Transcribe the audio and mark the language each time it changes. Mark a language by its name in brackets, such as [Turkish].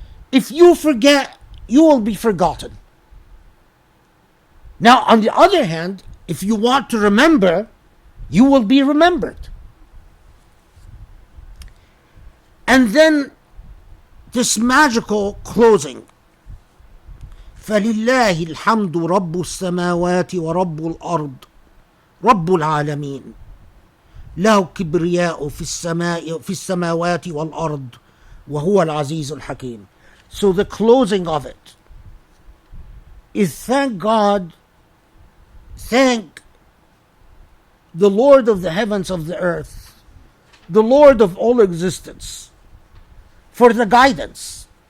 [English] If you forget, you will be forgotten. Now, on the other hand, if you want to remember, you will be remembered. And then this magical closing. [Arabic] فَلِلَّهِ الْحَمْدُ رَبُّ السَّمَاوَاتِ وَرَبُّ الْأَرْضِ رَبُّ الْعَالَمِينَ لَهُ كِبْرِيَاءُ في السماوات والأرض وهو العزيز الحكيم. [English] So the closing of it is thank God, thank the Lord of the heavens of the earth, the Lord of all existence, for the guidance,